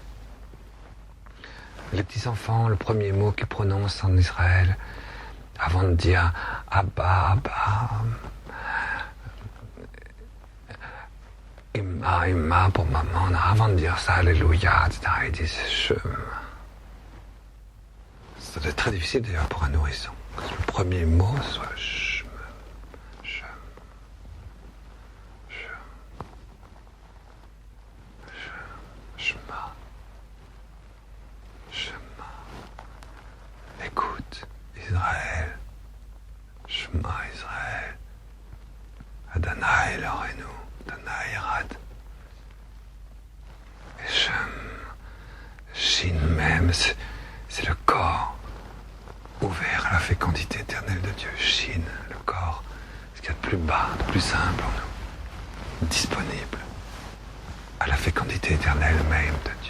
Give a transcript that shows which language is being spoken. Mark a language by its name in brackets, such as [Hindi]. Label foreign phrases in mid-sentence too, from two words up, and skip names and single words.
[French] Les petits enfants, le premier mot qu'ils prononcent en Israël, avant de dire [Hebrew] אבא אבא אמא אמא [French] pour maman, avant de dire ça, Alléluia, etc., ils disent Shem. Ça doit être très difficile d'ailleurs pour un nourrisson, que le premier mot soit Shem. [Hebrew] שם שם. שם שמע. [French] Shema. Écoute, Israël. [Hebrew] שמע ישראל אדני אלוהינו. אדני אחד. [French] Et Shem. Shin même, c'est le corps ouvert à la fécondité éternelle de Dieu. Shin, le corps, ce qu'il y a de plus bas, de plus simple en nous. Disponible à la fécondité éternelle même de Dieu.